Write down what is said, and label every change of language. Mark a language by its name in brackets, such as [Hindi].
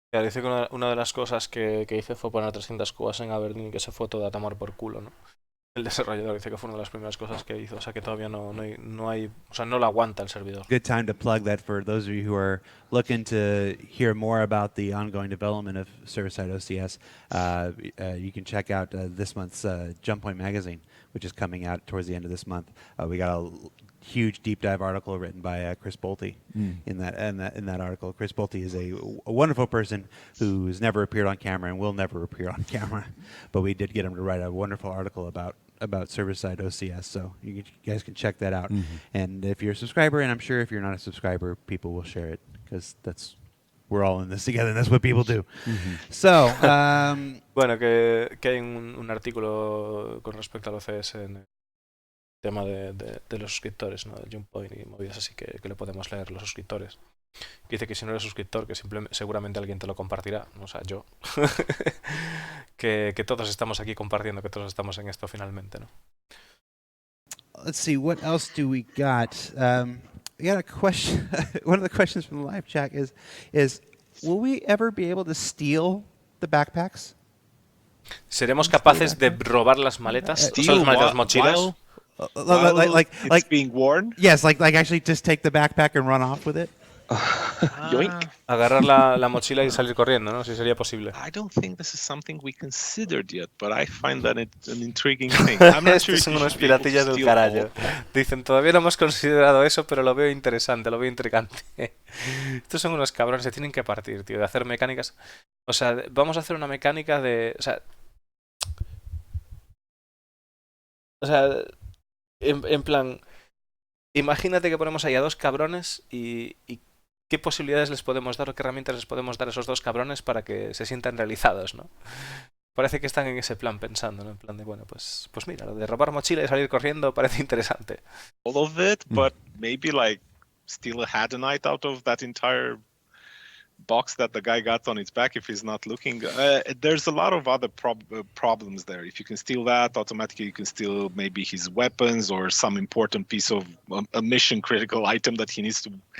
[Spanish] Dice que una de las cosas que hice fue poner 300 cuevas en Aberdeen y que se fue todo a tomar por culo, ¿no? El desarrollador dice que fue una de las primeras cosas que hizo, o sea que todavía no hay, o sea, no lo aguanta el servidor. [English] Good time to plug that for those of you who are looking to hear more about the ongoing development of server-side OCS. You can check out this month's Jump Point magazine, which is coming out towards the end of this month. We got a huge deep dive article written by Chris Bolte in that article. Chris Bolte is a wonderful person who's never appeared on camera and will never appear on camera, but we did get him to write a wonderful article about server-side OCS, so you guys can check that out. And if you're a subscriber, and I'm sure if you're not a subscriber, people will share it, because we're all in this together, and that's what people do. So, [Spanish] bueno, que hay un artículo con respecto al OCS en el tema de los suscriptores, ¿no? De Jump Point y movidas así que le podemos leer los suscriptores. Dice que si no eres suscriptor, que seguramente alguien te lo compartirá, o sea, yo. que todos estamos aquí compartiendo, que todos estamos en esto finalmente, ¿no? [English] Let's see, what else do we got? We got a question. One of the questions from the live chat is will we ever be able to steal the backpacks? [Spanish] ¿Seremos capaces de robar las maletas? ¿Son las maletas mochilas? [English] It's being worn. Yes, like actually just take the backpack and run off with it. Yoink. [Spanish] Agarrar la mochila y salir corriendo, ¿no? Si sería posible. [English] I don't think this is something we considered yet, but I find that it's an intriguing thing. I'm not sure [Spanish] Estos [English] if [Spanish] son [English] you [Spanish] unos [English] should be able to [Spanish] piratillas del [English] steal [Spanish] carajo. [English] all. [Spanish] Dicen, todavía no hemos considerado eso, pero lo veo interesante, lo veo intrigante. Estos son unos cabrones, se tienen que partir, tío, de hacer mecánicas. O sea, vamos a hacer una mecánica de... O sea, en plan... Imagínate que ponemos ahí a dos cabrones y qué posibilidades les podemos dar o qué herramientas les podemos dar a esos dos cabrones para que se sientan realizados, ¿no? Parece que están en ese plan pensando, ¿no? En plan de, bueno, pues mira, lo de robar mochila y salir corriendo parece interesante. [English] All of it, but maybe like steal a Hadanite out of that entire box that the guy got on his back if he's not looking. There's a lot of other problems there. If you can steal that, automatically you can steal maybe his weapons or some important piece of a mission critical item that he needs to.